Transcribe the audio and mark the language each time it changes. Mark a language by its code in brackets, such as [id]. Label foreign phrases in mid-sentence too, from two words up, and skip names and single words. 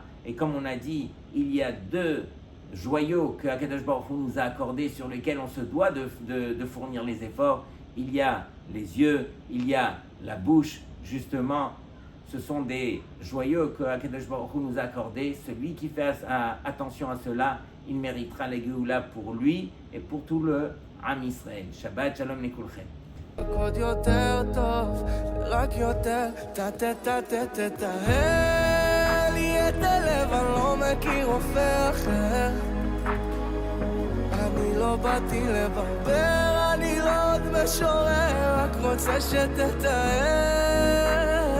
[fr] Et comme on a dit, il y a 2 joyaux que Akadosh Baruch Hu nous a accordés sur lesquels on se doit de fournir les efforts. Il y a les yeux, il y a la bouche. Justement, ce sont des joyaux que Akadosh Baruch Hu nous a accordés. Celui qui fait attention à cela, il méritera la Géoula pour lui et pour tout le [he] עם ישראל. שבת שלום לכולכם. עוד יותר טוב, רק יותר תטהר לי את הלב, אני לא מכיר רופא אחר. אני לא באתי לברבר, אני לא עוד משורר, רק רוצה שתטהר